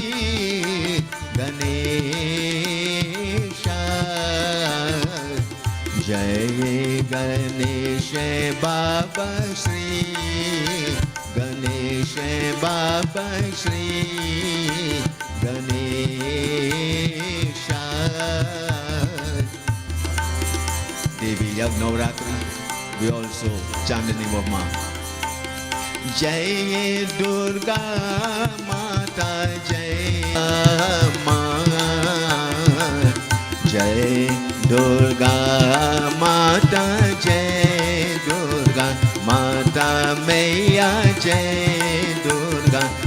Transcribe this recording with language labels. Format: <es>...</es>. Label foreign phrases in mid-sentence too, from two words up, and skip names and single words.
<hi>गणेश जय गणेश बाबा श्री गणेश बाबा श्री गणेश</hi> <en>Devi of Navratri, we also chant the name of Ma.</en> <hi>जय दुर्गा माता जय माँ जय दुर्गा माता जय दुर्गा माता माया जय दुर्गा</hi>